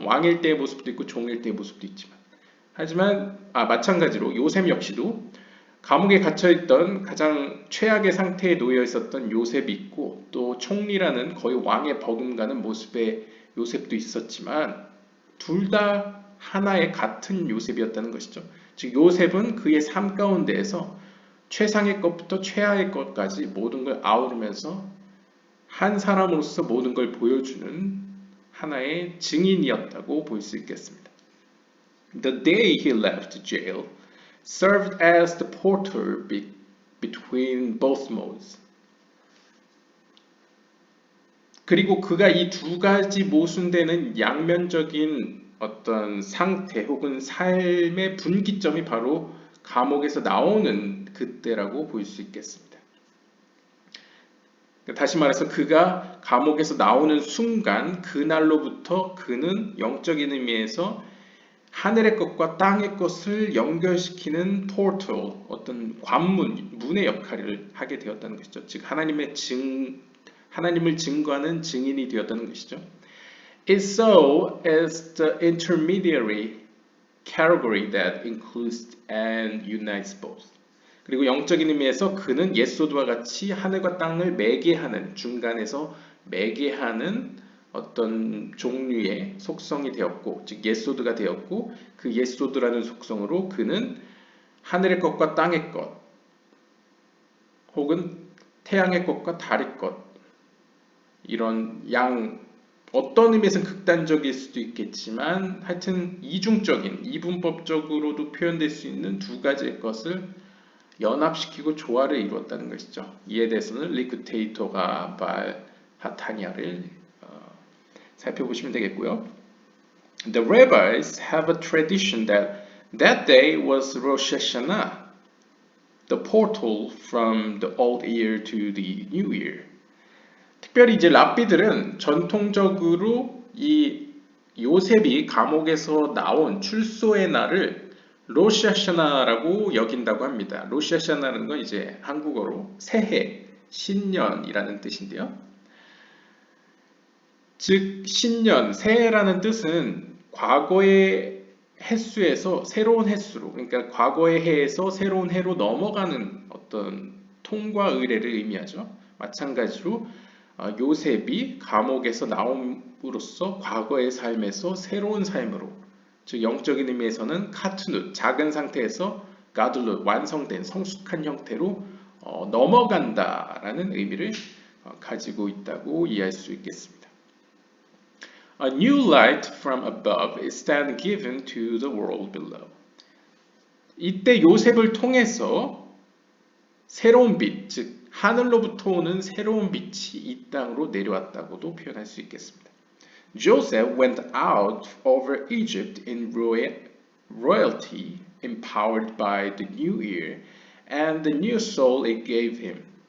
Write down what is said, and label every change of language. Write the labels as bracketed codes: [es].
[ko] 왕일 때의 모습도 있고 종일 때의 모습도 있지만 하지만 마찬가지로 요셉 역시도 감옥에 갇혀있던 가장 최악의 상태에 놓여 있었던 요셉이 있고 또 총리라는 거의 왕에 버금가는 모습의 요셉도 있었지만 둘 다 하나의 같은 요셉이었다는 것이죠. 즉 요셉은 그의 삶 가운데에서 최상의 것부터 최하의 것까지 모든 걸 아우르면서 한 사람으로서 모든 걸 보여주는 하나의 증인이었다고 볼 수 있겠습니다. [en] The day he left jail served as the portal between both modes. [ko] 그리고 그가 이 두 가지 모순되는 양면적인 어떤 상태 혹은 삶의 분기점이 바로 감옥에서 나오는 그때라고 볼 수 있겠습니다. 다시 말해서 그가 감옥에서 나오는 순간 그날로부터 그는 영적인 의미에서 하늘의 것과 땅의 것을 연결시키는 포털, 어떤 관문, 문의 역할을 하게 되었다는 것이죠. 즉 하나님을 증거하는 증인이 되었다는 것이죠. [en] It so as the intermediary category that includes and unites both. [ko] 그리고 영적인 의미에서 그는 예소드와 같이 하늘과 땅을 매개하는 중간에서 매개하는 어떤 종류의 속성이 되었고 즉 예소드가 되었고 그 예소드라는 속성으로 그는 하늘의 것과 땅의 것 혹은 태양의 것과 달의 것 이런 어떤 의미에서는 극단적일 수도 있겠지만 하여튼 이중적인 이분법적으로도 표현될 수 있는 두 가지의 것을 연합시키고 조화를 이루었다는 것이죠. 이에 대해서는 리쿠테이토가 발하타니아를 살펴보시면 되겠고요. [en] The rabbis have a tradition that day was Rosh Hashanah, the portal from the old year to the new year. [ko] 특별히 이제 랍비들은 전통적으로 이 요셉이 감옥에서 나온 출소의 날을 로시아샤나라고 여긴다고 합니다. 로시아샤나라는 건 이제 한국어로 새해, 신년이라는 뜻인데요. 즉 신년, 새해라는 뜻은 과거의 횟수에서 새로운 횟수로 그러니까 과거의 해에서 새로운 해로 넘어가는 어떤 통과 의례를 의미하죠. 마찬가지로 요셉이 감옥에서 나옴으로써 과거의 삶에서 새로운 삶으로 즉 영적인 의미에서는 카트누 작은 상태에서 가들룻 완성된 성숙한 형태로 넘어간다라는 의미를 가지고 있다고 이해할 수 있겠습니다. [en] A new light from above is then given to the world below. [ko] 이때 요셉을 통해서 새로운 빛, 즉 하늘로부터 오는 새로운 빛이 이 땅으로 내려왔다고도 표현할 수 있겠습니다. [en] Joseph went out over Egypt in royalty, empowered by the new year and the new soul it gave him.